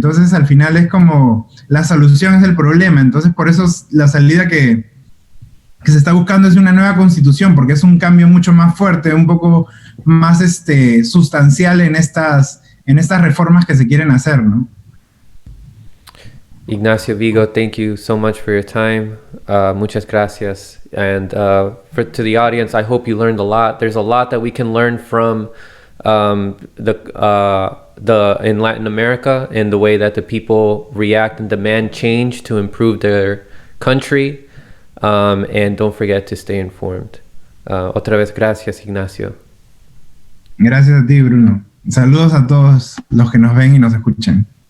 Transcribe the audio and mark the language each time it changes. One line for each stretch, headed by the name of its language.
Spanish: Entonces al final es como la solución es el problema. Entonces por eso la salida que se está buscando es una nueva constitución, porque es un cambio mucho más fuerte, un poco más sustancial en estas reformas que se quieren hacer, ¿no?
English: Ignacio Vigo, thank you so much for your time.
Spanish: Muchas gracias.
English: And to the audience, I hope you learned a lot. There's a lot that we can learn from in Latin America, and the way that the people react and demand change to improve their country. And don't forget to stay informed.
Spanish: Otra vez, gracias, Ignacio. Gracias a ti, Bruno. Saludos a todos los que nos ven y nos escuchan.